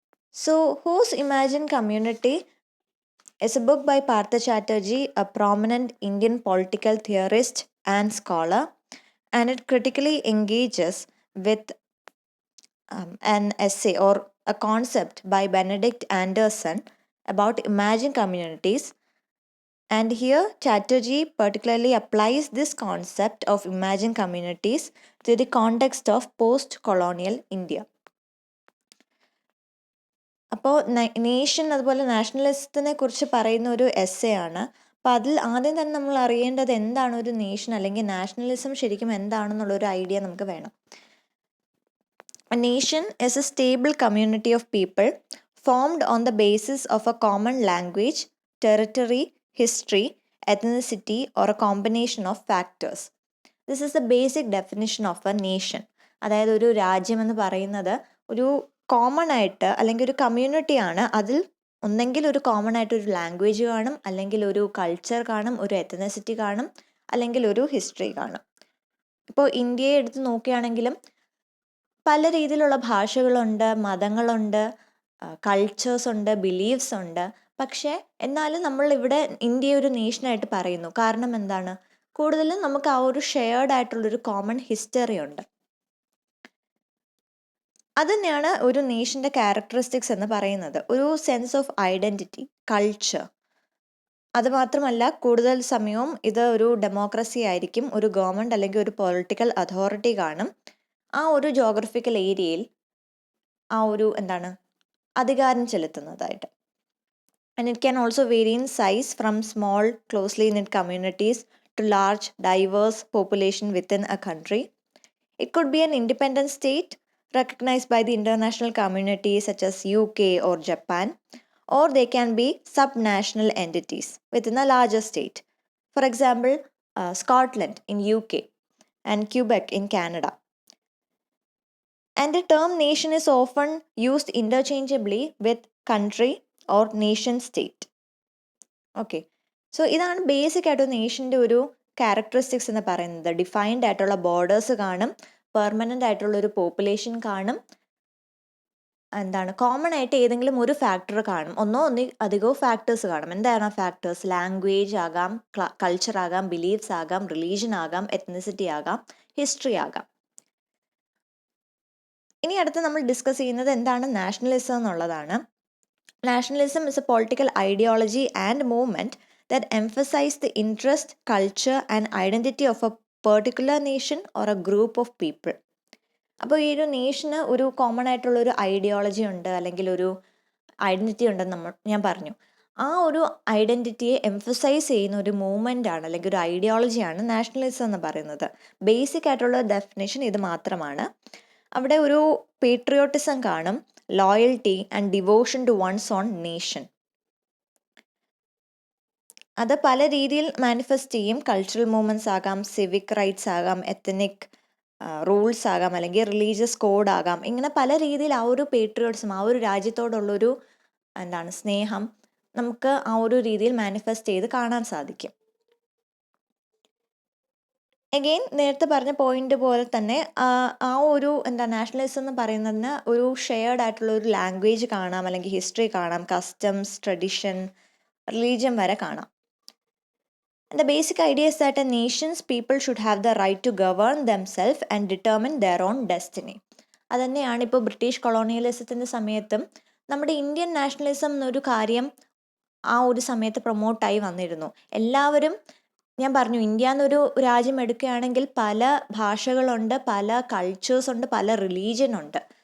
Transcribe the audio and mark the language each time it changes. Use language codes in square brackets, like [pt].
[en] So, Whose Imagine Community is a book by Partha Chatterjee, a prominent Indian political theorist and scholar, and it critically engages with an essay or a concept by Benedict Anderson about imagined communities. And here, Chatterjee particularly applies this concept of imagined communities to the context of post colonial India. [ml] അപ്പോൾ nation അതുപോലെ നാഷണലിസത്തിനെ കുറിച്ച് പറയുന്ന ഒരു essay ആണ്. അപ്പോൾ അതിൽ ആദ്യം തന്നെ നമ്മൾ അറിയേണ്ടത് എന്താണ് ഒരു നേഷൻ അല്ലെങ്കിൽ നാഷണലിസം ശരിക്കും എന്താണെന്നുള്ളൊരു ഐഡിയ നമുക്ക് വേണം. [en] A nation is a stable community of people formed on the basis of a common language, territory, history, ethnicity, or a combination of factors. This is the basic definition of a nation. [ml] അതായത് ഒരു രാജ്യം എന്ന് പറയുന്നത് ഒരു common ആയിട്ട് അല്ലെങ്കിൽ ഒരു കമ്മ്യൂണിറ്റിയാണ്. അതിൽ ഒന്നെങ്കിൽ ഒരു കോമൺ ആയിട്ട് ഒരു ലാംഗ്വേജ് കാണും, അല്ലെങ്കിൽ ഒരു കൾച്ചർ കാണും, ഒരു എത്തനിസിറ്റി കാണും, അല്ലെങ്കിൽ ഒരു ഹിസ്റ്ററി കാണും. ഇപ്പോൾ ഇന്ത്യയെ എടുത്ത് നോക്കുകയാണെങ്കിലും പല രീതിയിലുള്ള ഭാഷകളുണ്ട്, മതങ്ങളുണ്ട്, കൾച്ചേഴ്സ് ഉണ്ട്, ബിലീഫ്സ് ഉണ്ട്. പക്ഷേ എന്നാലും നമ്മളിവിടെ ഇന്ത്യയെ ഒരു നേഷനായിട്ട് പറയുന്നു. കാരണം എന്താണ്? കൂടുതലും നമുക്ക് ആ ഒരു ഷെയർഡ് ആയിട്ടുള്ളൊരു കോമൺ ഹിസ്റ്ററി ഉണ്ട്. അത് തന്നെയാണ് ഒരു നേഷൻ്റെ ക്യാരക്ടറിസ്റ്റിക്സ് എന്ന് പറയുന്നത്. ഒരു സെൻസ് ഓഫ് ഐഡൻറ്റിറ്റി, കൾച്ചർ. അതുമാത്രമല്ല കൂടുതൽ സമയവും ഇത് ഒരു ഡെമോക്രസി ആയിരിക്കും. ഒരു ഗവൺമെൻറ് അല്ലെങ്കിൽ ഒരു പൊളിറ്റിക്കൽ അതോറിറ്റി കാണും. ആ ഒരു ജോഗ്രഫിക്കൽ ഏരിയയിൽ ആ ഒരു അധികാരം ചെലുത്തുന്നതായിട്ട്. [en] And it can also vary in size from small closely knit communities to large diverse population within a country. It could be an independent state recognized by the international community such as UK or Japan, or they can be subnational entities within a larger state. For example, Scotland in UK and Quebec in Canada. And the term nation is often used interchangeably with country or nation state. [ml] Okay, so ഇതാണ് basic ആയിട്ട് നേഷൻ്റെ ഒരു characteristics എന്ന് പറയുന്നത്. Defined ആയിട്ടുള്ള borders കാണും, permanent ആയിട്ടുള്ളൊരു population കാണും, common ആയിട്ട് ഏതെങ്കിലും ഒരു ഫാക്ടർ കാണും, അധികമോ ഫാക്ടേഴ്സ് കാണും. എന്താണ് ആ ഫാക്ടേഴ്സ്? ലാംഗ്വേജ് ആകാം, കൾച്ചർ ആകാം, ബിലീഫ്സ് ആകാം, റിലീജിയൻ ആകാം, എത്നിസിറ്റി ആകാം, ഹിസ്റ്ററി ആകാം. ഇനി അടുത്ത് നമ്മൾ ഡിസ്കസ് ചെയ്യുന്നത് എന്താണ് നാഷണലിസം എന്നുള്ളതാണ്. [en] Nationalism is a political ideology and movement that emphasize the interest, culture and identity of a particular nation or a group of people. [ml] അപ്പോൾ ഈ ഒരു നേഷന് ഒരു കോമൺ ആയിട്ടുള്ളൊരു ഐഡിയോളജി ഉണ്ട്, അല്ലെങ്കിൽ ഒരു ഐഡൻറ്റിറ്റി ഉണ്ടെന്ന് ഞാൻ പറഞ്ഞു. ആ ഒരു ഐഡൻറ്റിറ്റിയെ എംഫസൈസ് ചെയ്യുന്ന ഒരു മൂവ്മെൻ്റ് ആണ്, അല്ലെങ്കിൽ ഒരു ഐഡിയോളജിയാണ് നാഷണലിസം എന്ന് പറയുന്നത്. ബേസിക് ആയിട്ടുള്ള ഡെഫിനേഷൻ ഇത് മാത്രമാണ്. അവിടെ ഒരു പേട്രിയോട്ടിസം കാണും, [en] Loyalty and devotion to one's own nation. [ml] അത് പല രീതിയിൽ മാനിഫെസ്റ്റ് ചെയ്യും. കൾച്ചറൽ മൂവ്മെൻറ്റ്സ് ആകാം, സിവിക് റൈറ്റ്സ് ആകാം, എത്തനിക് റൂൾസ് ആകാം, അല്ലെങ്കിൽ റിലീജിയസ് കോഡ് ആകാം. ഇങ്ങനെ പല രീതിയിൽ ആ ഒരു പേട്രിയോട്ടിസം, ആ ഒരു രാജ്യത്തോടുള്ളൊരു സ്നേഹം നമുക്ക് ആ ഒരു രീതിയിൽ മാനിഫെസ്റ്റ് ചെയ്ത് കാണാൻ സാധിക്കും. എഗെയിൻ നേരത്തെ പറഞ്ഞ പോയിന്റ് പോലെ തന്നെ ആ ഒരു നാഷണലിസം എന്ന് പറയുന്നതിന് ഒരു ഷെയർഡ് ആയിട്ടുള്ള ഒരു ലാംഗ്വേജ് കാണാം, അല്ലെങ്കിൽ ഹിസ്റ്ററി കാണാം, കസ്റ്റംസ്, ട്രഡീഷൻ, റിലീജിയൻ വരെ കാണാം. [en] The basic idea is that a nation's people should have the right to govern themselves and determine their own destiny. [ml] അതുതന്നെയാണ് ഇപ്പോൾ ബ്രിട്ടീഷ് കൊളോണിയലിസത്തിൻ്റെ സമയത്തും നമ്മുടെ ഇന്ത്യൻ നാഷണലിസം എന്നൊരു കാര്യം ആ ഒരു സമയത്ത് പ്രൊമോട്ടായി വന്നിരുന്നു. എല്ലാവരും, ഞാൻ പറഞ്ഞു, ഇന്ത്യ എന്നൊരു രാജ്യം എടുക്കുകയാണെങ്കിൽ പല ഭാഷകളുണ്ട്, പല കൾച്ചേഴ്സ് ഉണ്ട്, പല റിലീജിയൻ ഉണ്ട്.